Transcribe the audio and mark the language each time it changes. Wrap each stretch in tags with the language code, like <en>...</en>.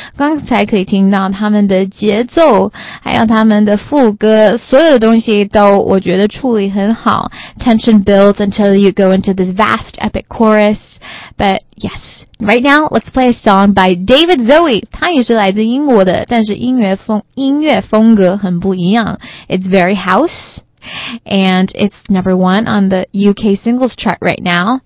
<zh>刚才可以听到他们的节奏，还有他们的副歌，所有的东西都我觉得处理很好。</zh> <en>Tension builds until you go into this vast epic chorus. But yes, right now let's play a song by David Zowie.</en> <zh>他也是来自英国的，但是音乐风格很不一样。</zh> <en>It's very house. And it's number one on the UK singles chart right now.</en>